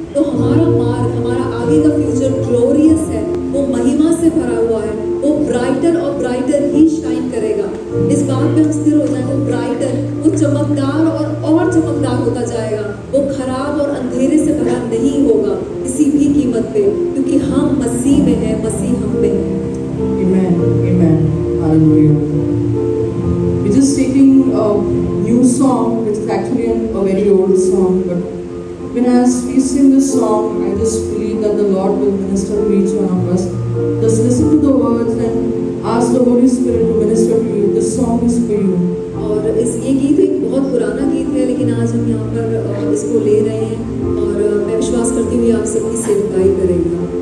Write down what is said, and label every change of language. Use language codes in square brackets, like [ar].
[hi] तो हमारा मार्ग, हमारा आगे का [en] future glorious [hi] है, वो महिमा से भरा हुआ है, वो ब्राइटर और ब्राइटर ही शाइन करेगा। इस बात पे हम स्थिर हो जाए, वो ब्राइटर, वो चमकदार और चमकदार होता जाएगा, वो खराब और अंधेरे से भरा नहीं होगा किसी भी कीमत पे, क्योंकि हम मसीह में हैं, मसीह हम में है। [en] Amen. Amen. Hallelujah. We're just singing a new song, which is actually a very old song, but when as we sing this song, I just believe that the Lord will minister to each one of us. Just listen to the words and ask the Holy Spirit to minister to you. This song is for you. [hi] और ये गीत एक बहुत पुराना गीत है, लेकिन आज हम यहाँ पर इसको ले रहे हैं, और मैं विश्वास करती हूँ आप सबकी सेवकाई करेगा।